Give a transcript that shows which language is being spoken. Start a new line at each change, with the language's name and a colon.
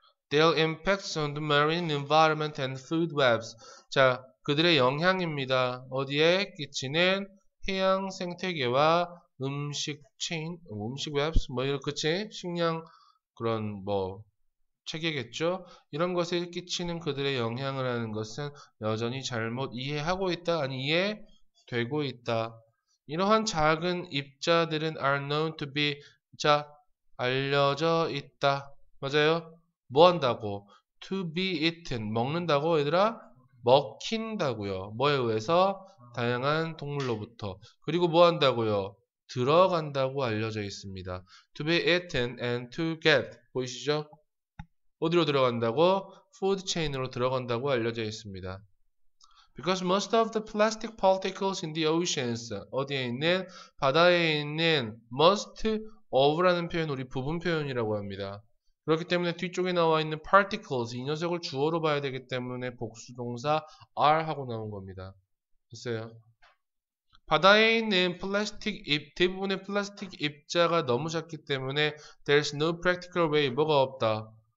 English: Their impacts on the marine environment and food webs.
Korean: 자, 그들의 영향입니다. 어디에 끼치는 해양 생태계와 음식 webs, 뭐 이런 그치? 식량 그런 뭐 체계겠죠. 이런 것에 끼치는 그들의 영향을 하는 것은 여전히 잘못 이해하고 있다, 아니 이해되고 있다. 이러한 작은 입자들은
English: are known to be
Korean: 자 알려져 있다. 맞아요? 뭐 한다고?
English: To be eaten
Korean: 먹는다고 얘들아? 먹힌다고요. 뭐에 의해서? 다양한 동물로부터. 그리고 뭐 한다고요? 들어간다고 알려져 있습니다.
English: To be eaten and to get
Korean: 보이시죠? 어디로 들어간다고? food chain으로 들어간다고 알려져 있습니다.
English: Because most of the plastic particles in the oceans
Korean: 어디에 있는? 바다에 있는 must of라는 표현 우리 부분 표현이라고 합니다. 그렇기 때문에 뒤쪽에 나와 있는 particles 이 녀석을 주어로 봐야 되기 때문에 복수동사 are 하고 나온 겁니다. 됐어요? 바다에 있는 플라스틱 입, 대부분의 플라스틱 입자가 너무 작기 때문에
English: there's no practical way,
Korean: 뭐가 없다.